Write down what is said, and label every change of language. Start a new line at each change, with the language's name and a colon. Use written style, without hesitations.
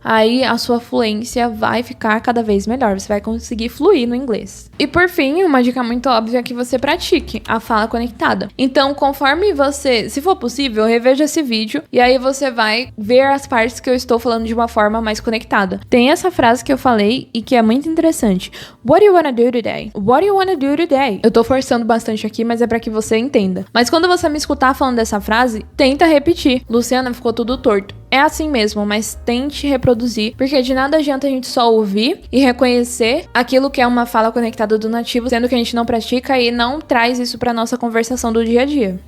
Portuguese: Aí a sua fluência vai ficar cada vez melhor. Você vai conseguir fluir no inglês. E por fim, uma dica muito óbvia é que você pratique a fala conectada. Então, conforme você, se for possível, reveja esse vídeo e aí você vai ver as partes que eu estou falando de uma forma mais conectada. Tem essa frase que eu falei e que é muito interessante.
English: What do you wanna do today? What do you wanna do today?
Portuguese: Eu tô forçando bastante aqui, mas é pra que você entenda. Mas quando você me escutar falando dessa frase, tenta repetir. Luciana, ficou tudo torto. É assim mesmo, mas tente reproduzir, porque de nada adianta a gente só ouvir e reconhecer aquilo que é uma fala conectada do nativo, sendo que a gente não pratica e não traz isso pra nossa conversação do dia a dia.